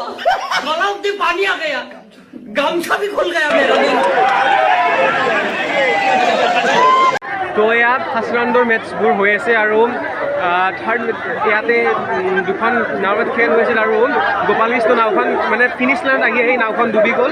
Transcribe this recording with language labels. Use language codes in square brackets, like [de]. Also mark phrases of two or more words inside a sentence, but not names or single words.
[hi] गलाव से पानी आ गया, गामछा भी खुल गया मेरा। [as] তো ইয়াত ফাৰ্ষ্ট ৰাউণ্ডৰ মেটচবোৰ হৈ আছে আৰু থাৰ্ড ইয়াতে দুখন নাৱত খেল হৈছিল আৰু গোপাল কৃষ্ণ নাওখন মানে ফিনিছ লাইনত আহি সেই নাওখন ডুবি গ'ল।